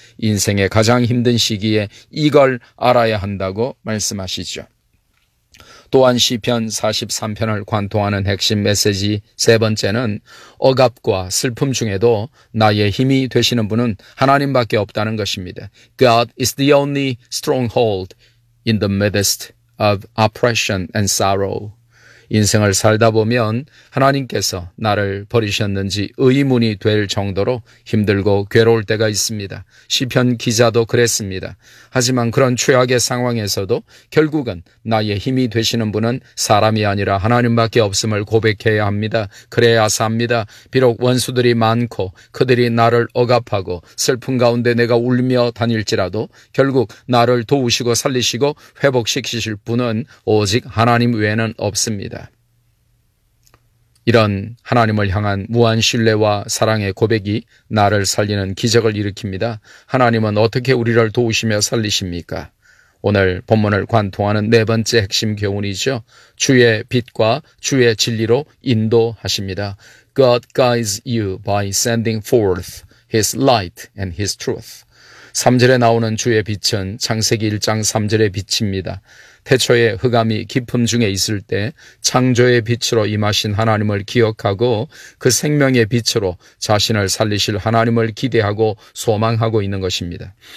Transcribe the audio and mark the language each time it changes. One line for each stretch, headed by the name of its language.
Korean: 인생의 가장 힘든 시기에 이걸 알아야 한다고 말씀하시죠. 또한 시편 43편을 관통하는 핵심 메시지 세 번째는 억압과 슬픔 중에도 나의 힘이 되시는 분은 하나님밖에 없다는 것입니다.
English: God is the only stronghold in the midst of oppression and sorrow.
Korean: 인생을 살다 보면 하나님께서 나를 버리셨는지 의문이 될 정도로 힘들고 괴로울 때가 있습니다. 시편 기자도 그랬습니다. 하지만 그런 최악의 상황에서도 결국은 나의 힘이 되시는 분은 사람이 아니라 하나님밖에 없음을 고백해야 합니다. 그래야 삽니다. 비록 원수들이 많고 그들이 나를 억압하고 슬픈 가운데 내가 울며 다닐지라도 결국 나를 도우시고 살리시고 회복시키실 분은 오직 하나님 외에는 없습니다. 이런 하나님을 향한 무한 신뢰와 사랑의 고백이 나를 살리는 기적을 일으킵니다. 하나님은 어떻게 우리를 도우시며 살리십니까? 오늘 본문을 관통하는 네 번째 핵심 교훈이죠. 주의 빛과 주의 진리로 인도하십니다.
English: God guides you by sending forth His light and His truth.
Korean: 3절에 나오는 주의 빛은 창세기 1장 3절의 빛입니다. 태초에 흑암이 깊음 중에 있을 때 창조의 빛으로 임하신 하나님을 기억하고 그 생명의 빛으로 자신을 살리실 하나님을 기대하고 소망하고 있는 것입니다.